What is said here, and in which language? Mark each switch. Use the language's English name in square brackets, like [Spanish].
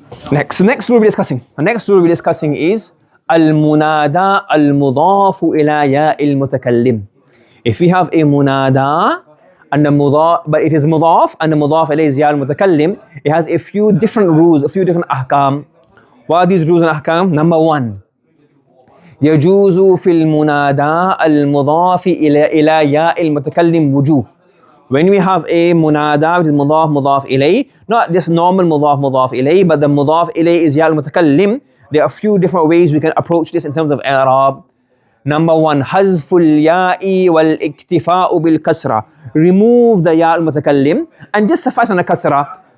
[English] Next rule we're discussing. The next rule we're discussing is al-munada al-mudafu ila ya al-mutakallim. If we have a munada and the mudaf, but it is mudaf and the mudaf ilayhi is ya al-mutakallim, it has a few different rules, a few different ahkam. What are these rules and ahkam? Number one, [Arabic] يجوز في المنادى المضاف إلى ياء المتكلم وجوه. [English] When we have a munada which is mudaf ilayh, not just normal mudaf ilayh, but the mudaf ilayh is ya al-mutakallim, there are a few different ways we can approach this in terms of i'rab. Number one, hazful ya'i wal iktifa'u bil kasra. Remove the ya al-mutakallim and just suffice on the kasra.